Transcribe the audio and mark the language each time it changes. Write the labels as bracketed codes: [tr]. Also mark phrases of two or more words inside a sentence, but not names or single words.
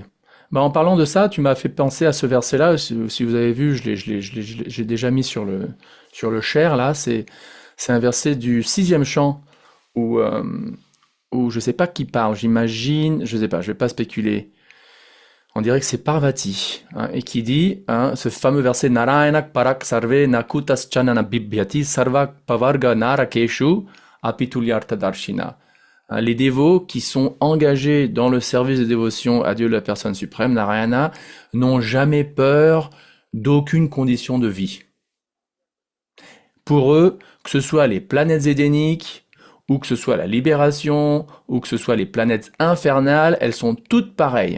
[fr] Bah, en parlant de ça, tu m'as fait penser à ce verset-là. Si vous avez vu, j'ai déjà mis sur le share là. C'est un verset du 6e chant où, où je sais pas qui parle. J'imagine, je sais pas, je vais pas spéculer. On dirait que c'est Parvati, hein, et qui dit, hein, ce fameux verset [sa] नारायणक परक सर्वे नकुतस् चनन बिभ्यति सर्व पवर्ग नरकेषु अपितुल्यार्थ दर्शिन. [fr] Hein, les dévots qui sont engagés dans le service de dévotion à Dieu la personne suprême, Narayana, n'ont jamais peur d'aucune condition de vie. Pour eux, que ce soit les planètes édéniques, ou que ce soit la libération, ou que ce soit les planètes infernales, elles sont toutes pareilles.